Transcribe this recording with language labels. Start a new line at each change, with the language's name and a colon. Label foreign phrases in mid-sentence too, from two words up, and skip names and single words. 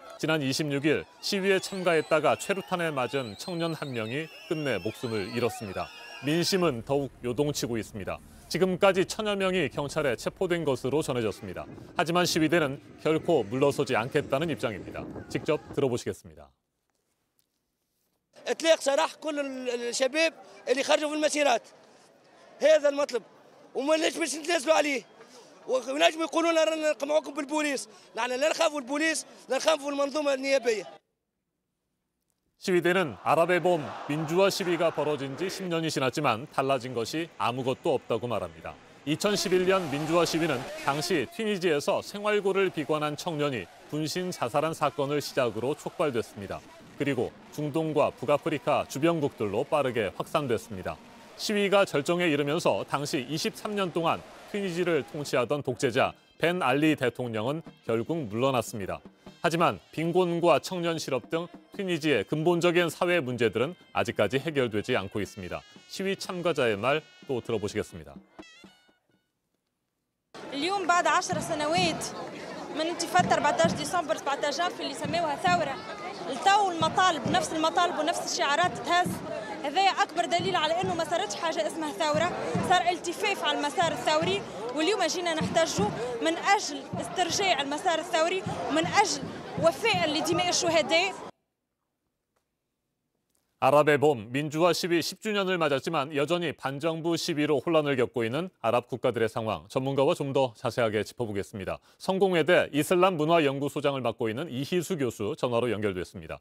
Korean: 지난 26일 시위에 참가했다가 최루탄에 맞은 청년 한 명이 끝내 목숨을 잃었습니다. 민심은 더욱 요동치고 있습니다. 지금까지 1000여 명이 경찰에 체포된 것으로 전해졌습니다. 하지만 시위대는 결코 물러서지 않겠다는 입장입니다. 직접 들어보시겠습니다.
Arabic: إطلاق سراح كل الشباب اللي خرجوا في المسيرات هذا المطلب وما باش نتنازلوا عليه ونجموا يقولوا لنا رانا نقمعوكم بالبوليس نحن لا نخافوا البوليس لا نخافوا المنظومه النيابيه.
Korean: 시위대는 아랍의 봄 민주화 시위가 벌어진 지 10년이 지났지만 달라진 것이 아무것도 없다고 말합니다. 2011년 민주화 시위는 당시 튀니지에서 생활고를 비관한 청년이 분신 자살한 사건을 시작으로 촉발됐습니다. 그리고 중동과 북아프리카 주변국들로 빠르게 확산됐습니다. 시위가 절정에 이르면서 당시 23년 동안 튀니지를 통치하던 독재자 벤 알리 대통령은 결국 물러났습니다. 하지만 빈곤과 청년 실업 등 튀니지의 근본적인 사회 문제들은 아직까지 해결되지 않고 있습니다. 시위 참가자의 말 또 들어보시겠습니다.
Arabic: اليوم بعد 10 سنوات من انتفاضة 14 ديسمبر 17 جانفي اللي سموها ثورة التو المطالب نفس المطالب ونفس الشعارات تهز. هذا أكبر دليل على أنه ما صارتش حاجة اسمها ثورة، صار التفاف على المسار الثوري، واليوم جينا نحتاجه من أجل استرجاع المسار الثوري ومن أجل وفاء لدماء الشهداء.
Korean: 아랍의 봄 민주화 시위 10주년을 맞았지만 여전히 반정부 시위로 혼란을 겪고 있는 아랍 국가들의 상황, 전문가와 좀 더 자세하게 짚어보겠습니다. 성공회대 이슬람문화연구소장을 맡고 있는 이희수 교수 전화로 연결됐습니다.